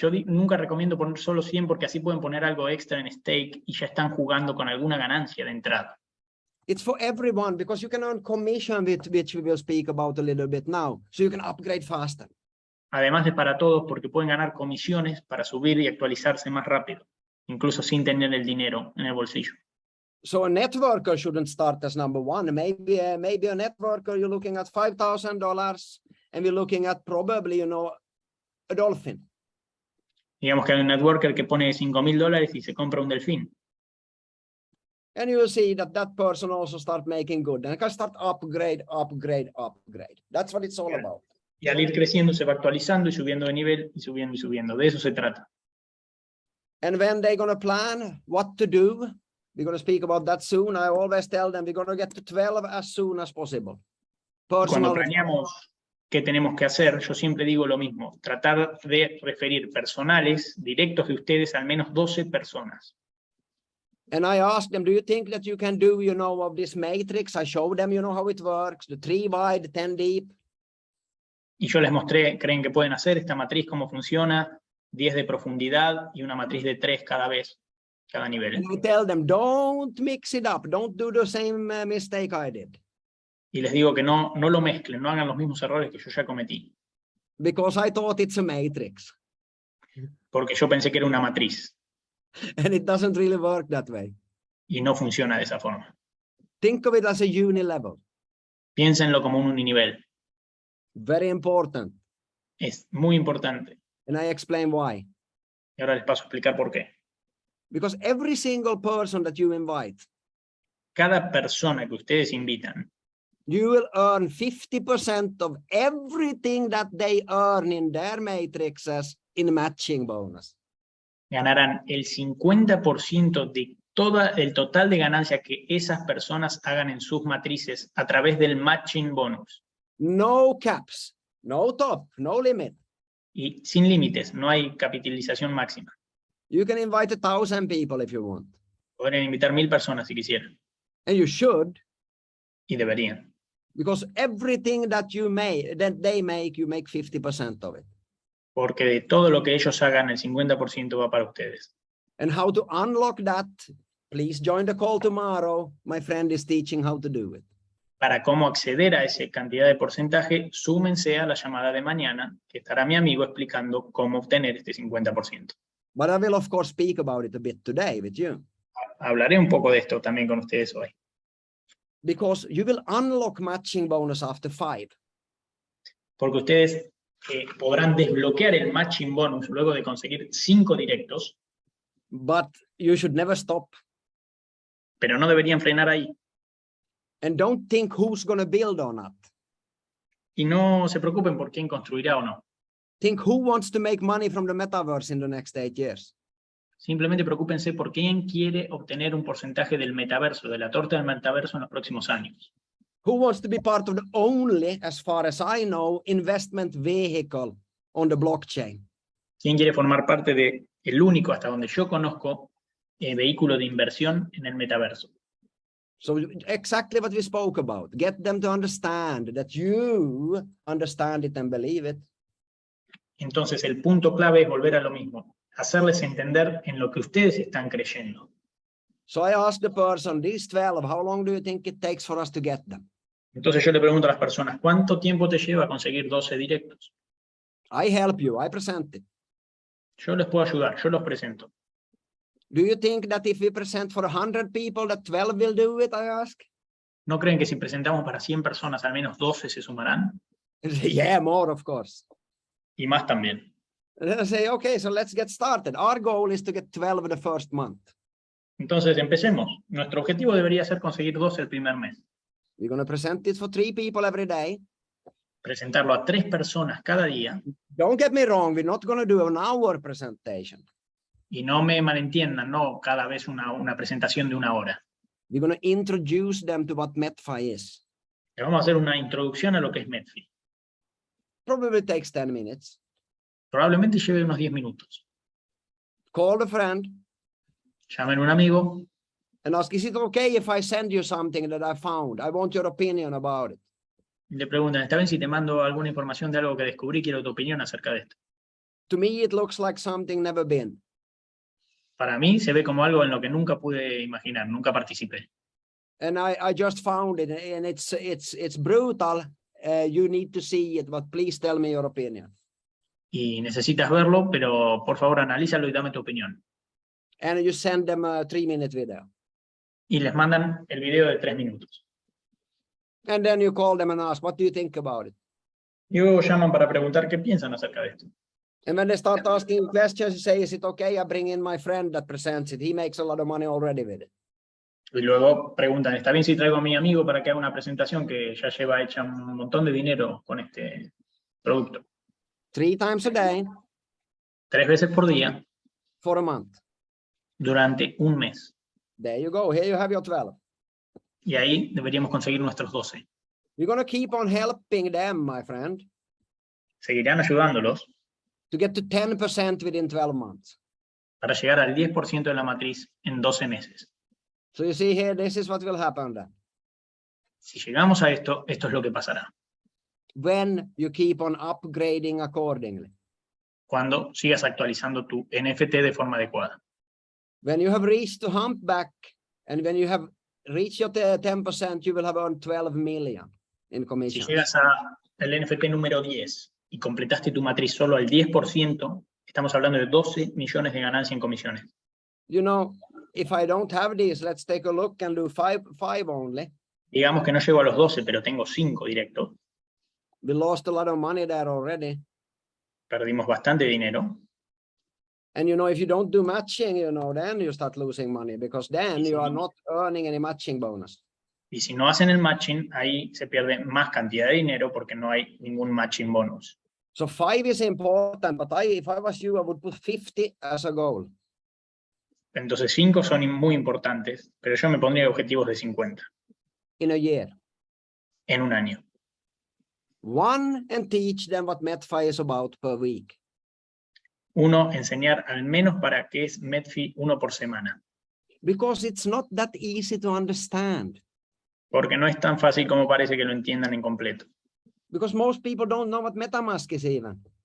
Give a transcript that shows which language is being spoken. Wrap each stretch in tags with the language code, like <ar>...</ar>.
<es>Yo nunca recomiendo poner solo 100 porque así pueden poner algo extra en stake y ya están jugando con alguna ganancia de entrada.</es> <en>It's for everyone because you can earn commission, which we will speak about a little bit now. So you can upgrade faster.</en> <es>Además de para todos, porque pueden ganar comisiones para subir y actualizarse más rápido, incluso sin tener el dinero en el bolsillo.</es> <en>So a networker shouldn't start as number one. Maybe a networker, you're looking at $5,000 and we're looking at probably, a dolphin.</en> <es>Digamos que hay un networker que pone $5,000 y se compra un delfín.</es> <en>And you will see that person also start making good. And I can start upgrade. That's what it's all about.</en> <es>Y al ir creciendo se va actualizando y subiendo de nivel y subiendo y subiendo. De eso se trata.</es> <en>And when they're going to plan what to do, we're going to speak about that soon. I always tell them we're going to get to 12 as soon as possible.</en> <es>Cuando planeamos qué tenemos que hacer, yo siempre digo lo mismo. Tratar de referir personales directos de ustedes a al menos 12 personas.</es> <en>And I ask them, do you think that you can do, of this matrix? I show them, how it works, the 3 wide, 10 deep.</en> <es>Y yo les mostré, creen que pueden hacer esta matriz, cómo funciona, 10 de profundidad y una matriz de 3 cada vez, cada nivel.</es> <en>And I tell them, don't mix it up. Don't do the same mistake I did.</en> <es>Y les digo que no lo mezclen, no hagan los mismos errores que yo ya cometí.</es> <en>Because I thought it's a matrix.</en> <es>Porque yo pensé que era una matriz.</es> <en>And it doesn't really work that way.</en> <es>Y no funciona de esa forma.</es> <en>Think of it as a unilevel.</en> <es>Piénsenlo como un uninivel.</es> <en>Very important.</en> <es>Es muy importante.</es> <en>And I explain why.</en> <es>Y ahora les paso a explicar por qué.</es> <en>Because every single person that you invite,</en> <es>cada persona que ustedes invitan,</es> <en>you will earn 50% of everything that they earn in their matrices in matching bonus.</en> <es>Ganarán el 50% de todo el total de ganancia que esas personas hagan en sus matrices a través del matching bonus.</es> <en>No caps, no top, no limit.</en> <es>Y sin límites, no hay capitalización máxima.</es> <en>You can invite 1,000 people if you want.</en> <es>Podrían invitar 1,000 personas si quisieran.</es> <en>And you should.</en> <es>Y deberían.</es> <en>Because everything that they make, you make 50% of it.</en> <es>Porque de todo lo que ellos hagan, el 50% va para ustedes.</es> <en>And how to unlock that, please join the call tomorrow. My friend is teaching how to do it.</en> <es>Para cómo acceder a esa cantidad de porcentaje, súmense a la llamada de mañana, que estará mi amigo explicando cómo obtener este 50%.</es> <en>But I will, of course, speak about it a bit today with you.</en> <es>Hablaré un poco de esto también con ustedes hoy.</es> <en>Because you will unlock matching bonus after 5.</en> <es>Porque ustedes podrán desbloquear el matching bonus luego de conseguir 5 directos.</es> <en>But you should never stop.</en> <es>Pero no deberían frenar ahí.</es> <en>And don't think who's going to build or not.</en> <es>Y no se preocupen por quién construirá o no.</es> <en>Think who wants to make money from the metaverse in the next 8 years.</en> <es>Simplemente preocúpense por quién quiere obtener un porcentaje del metaverso, de la torta del metaverso en los próximos años.</es> <en>Who wants to be part of the only, as far as I know, investment vehicle on the blockchain?</en> <es>¿Quién quiere formar parte de el único, hasta donde yo conozco, vehículo de inversión en el metaverso?</es> <en>So exactly what we spoke about. Get them to understand that you understand it and believe it.</en> <es>Entonces el punto clave es volver a lo mismo. Hacerles entender en lo que ustedes están creyendo.</es> <en>So I asked the person, these 12, how long do you think it takes for us to get them?</en> <es>Entonces yo le pregunto a las personas, ¿cuánto tiempo te lleva a conseguir 12 directos?</es> <en>I help you, I present it.</en> <es>Yo les puedo ayudar, yo los presento.</es> <en>Do you think that if we present for 100 people, that 12 will do it, I ask?</en> <es>¿No creen que si presentamos para 100 personas, al menos 12 se sumarán?</es> <en>Yeah, more, of course.</en> <es>Y más también.</es> <en>And then I say, okay, so let's get started. Our goal is to get 12 in the first month.</en> <es>Entonces, empecemos. Nuestro objetivo debería ser conseguir 12 el primer mes.</es> <en>We're going to present it for 3 people every day.</en> <es>Presentarlo a 3 personas cada día.</es> <en>Don't get me wrong, we're not going to do an hour presentation.</en> <es>Y no me malentiendan, no cada vez una presentación de 1 hora.</es> <en>We're going to introduce them to what Metfi is.</en> <es>Le vamos a hacer una introducción a lo que es Metfi.</es> <en>Probably takes 10 minutes.</en> <es>Probablemente lleve unos 10 minutos.</es> <en>Call a friend.</en> <es>Llamen a un amigo.</es> <en>And ask, is it okay if I send you something that I found? I want your opinion about it.</en> <es>Le preguntan, ¿está bien si te mando alguna información de algo que descubrí? Quiero tu opinión acerca de esto.</es> <en>To me, it looks like something never been.</en> <es>Para mí se ve como algo en lo que nunca pude imaginar, nunca participé.</es> <en>And I just found it, and it's brutal. You need to see it, but please tell me your opinion.</en> <es>y necesitas verlo, pero por favor analízalo y dame tu opinión.</es> <en>And you send them a 3-minute video.</en> <es>Y les mandan el video de 3 minutos.</es> <en>And then you call them and ask, what do you think about it?</en> <es>Y luego llaman para preguntar qué piensan acerca de esto.</es> <en>And when they start asking questions, you say, is it okay? I bring in my friend that presents it. He makes a lot of money already with it.</en> <es>Y luego preguntan, ¿está bien si traigo a mi amigo para que haga una presentación que ya lleva hecha un montón de dinero con este producto?</es> <en>3 times a day</en> <es>3 veces por día</es> <en>for a month.</en> <es>durante un mes.</es> <en>There you go. Here you have your 12.</en> <es>Y ahí deberíamos conseguir nuestros 12.</es> <en>You're going to keep on helping them, my friend,</en> <es>Seguirán ayudándolos</es> <en>to get to 10% within 12 months.</en> <es>para llegar al 10% de la matriz en 12 meses.</es> <en>So you see here, this is what will happen then.</en> <es>Si llegamos a esto, esto es lo que pasará.</es> <en>When you keep on upgrading accordingly.</en> <es>Cuando sigas actualizando tu NFT de forma adecuada.</es> <en>When you have reached the humpback, and when you have reached your 10%, you will have earned 12 million in</en> <es>Si</es> <en>commission.</en> <es>llegas al NFT número 10 y completaste tu matriz solo al 10%, estamos hablando de 12 millones de ganancia en comisiones.</es> <en>You know, if I don't have this, let's take a look and do five only.</en> <es>Digamos que no llego a los 12, pero tengo 5 directos.</es> <en>We lost a lot of money there already.</en> <es>Perdimos bastante dinero.</es> <en>And you know, if you don't do matching, you know, then you start losing money because then you are not earning any matching bonus.</en> <es>Y si no hacen el matching, ahí se pierde más cantidad de dinero porque no hay ningún matching bonus.</es> <en>So 5 is important, but if I was you, I would put 50 as a goal.</en> <es>Entonces 5 son muy importantes, pero yo me pondría objetivos de 50</es> <en>in a year.</en> <es>en un año.</es> <en>1, and teach them what Metfi is about per week.</en> <es>1, enseñar al menos para qué es Metfi 1 por semana.</es> <en>Because it's not that easy to understand.</en> <es>Porque no es tan fácil como parece que lo entiendan en completo.</es> <en>Because most people don't know what MetaMask is even.</en>